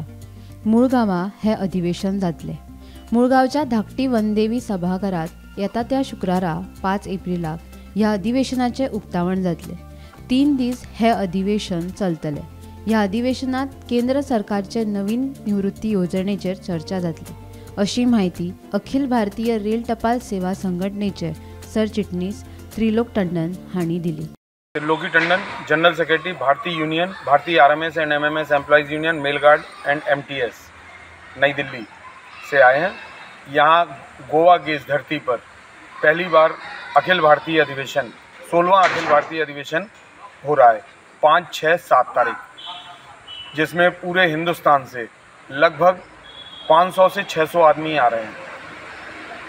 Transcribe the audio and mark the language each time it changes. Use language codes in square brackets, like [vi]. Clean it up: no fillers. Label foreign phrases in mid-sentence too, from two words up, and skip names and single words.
[kok] मुळगांवां हे अधिवेशन जातले। मुळगांवच्या धाकटी वनदेवी सभाघरात येता त्या शुक्रारा 5 एप्रिलाक ह्या अधिवेशनाचे उक्तावण जातले। 3 दीस हे अधिवेशन चलतले। ह्या अधिवेशनात केंद्र सरकारचे नवीन निवृत्ती योजनेचेर चर्चा जातली अशी माहिती अखिल भारतीय रेल टपाल सेवा संघटनेचे सरचिटणीस त्रिलोक टंडन हांणी दिली। [hi] त्रिलोकी टंडन, [en] General Secretary [hi] भारतीय यूनियन, भारतीय आरएमएस एंड एमएमएस एम्प्लॉइज यूनियन, मेल गार्ड एंड एमटीएस, नई दिल्ली से आए हैं। यहाँ गोवा की इस धरती पर पहली बार अखिल भारतीय अधिवेशन 16वां अखिल भारतीय अधिवेशन हो रहा है 5, 6, 7 तारीख, जिसमें पूरे हिंदुस्तान से लगभग 500 से 600 आदमी आ रहे हैं।